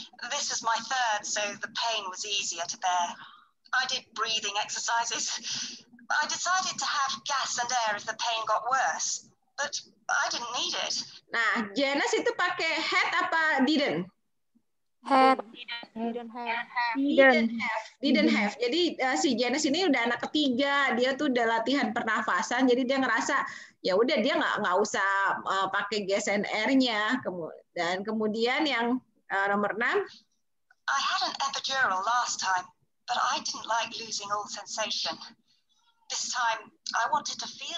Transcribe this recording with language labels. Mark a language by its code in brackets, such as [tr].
[en] This is my third, so the pain was easier to bear. I did breathing exercises. I decided to have gas and air if the pain got worse, but I didn't need it. [id] Nah, Janice itu pakai had apa didn't? [en] Had. Didn't have. Didn't have. [id] Jadi si Janice ini udah anak ketiga, dia tuh udah latihan pernafasan, jadi dia ngerasa ya udah dia nggak usah pakai [en] gas and air- [id] nya. Dan kemudian yang nomor 6. [en] I had an epidural last time, but I didn't like losing all sensation. This time I wanted to feel.